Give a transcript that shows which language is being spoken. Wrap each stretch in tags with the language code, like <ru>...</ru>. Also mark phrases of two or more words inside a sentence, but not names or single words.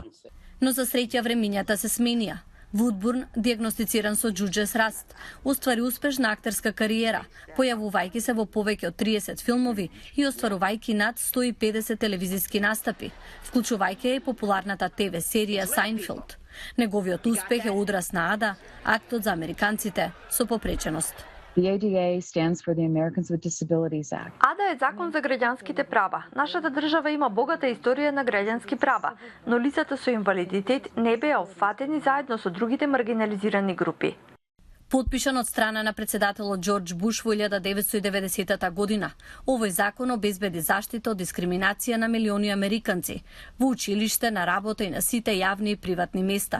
<mk>Но за среќа времињата се сменија. Вудбурн, диагностициран со џуџес раст, оствари успешна актерска кариера, појавувајќи се во повеќе од 30 филмови и остварувајќи над 150 телевизиски настапи, вклучувајќи и популарната ТВ серија Сайнфелд. Неговиот успех е одраз на АДА, актот за американците со попреченост.</mk> <en>The ADA stands for the Americans with Disabilities Act.</en> <mk>АДА е закон за граѓанските права. Нашата држава има богата историја на граѓански права, но лицата со инвалидитет не беа опфатени заедно со другите маргинализирани групи. Подпишан од страна на председателот Џорџ Буш во 1990 година, овој закон обезбеди заштита од дискриминација на милиони американци во училиште, на работа и на сите јавни и приватни места.</mk>